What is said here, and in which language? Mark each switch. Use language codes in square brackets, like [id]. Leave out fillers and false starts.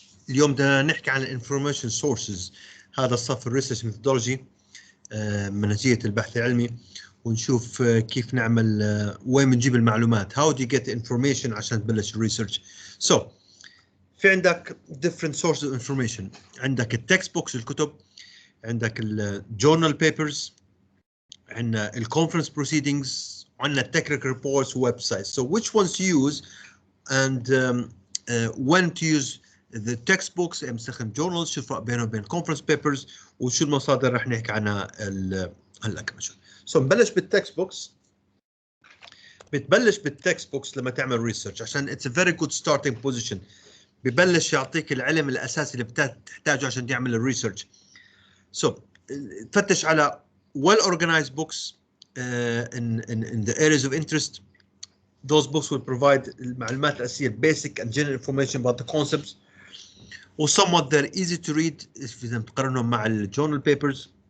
[ar] اليوم بدنا نحكي عن الانفورميشن سورسز. هذا الصف الريسيرش ميثودولوجي منهجية البحث العلمي، ونشوف كيف نعمل وين بنجيب المعلومات. [en] How do you get information [ar] عشان تبلش الريسيرش. [en] So [ar] في عندك [en] different sources of information. [ar] عندك التكست بوكس الكتب، عندك الجورنال بيبرز، عندنا الكونفرنس بروسيدينجز، عندنا التكنيكال ريبورتس وويب سايتس. [en] So which ones to use and when to use the textbooks. [ar] نستخدم journals، شو الفرق بينهم وبين conference papers، وشو المصادر رح نحكي عنها هلا كمان شوي. So نبلش بالتكست بوكس. بتبلش بالتكست بوكس لما تعمل ريسيرش عشان [en] it's a very good starting position. [ar] ببلش يعطيك العلم الاساسي اللي بتحتاجه عشان تعمل الريسيرش. [en] So [ar] تفتش على [en] well organized books in the areas of interest. Those books will provide [ar] المعلومات الأساسية [en] basic and general information about the concepts. و somewhat they're easy to read [ar] إذا بتقارنهم مع الجورنال [en] papers.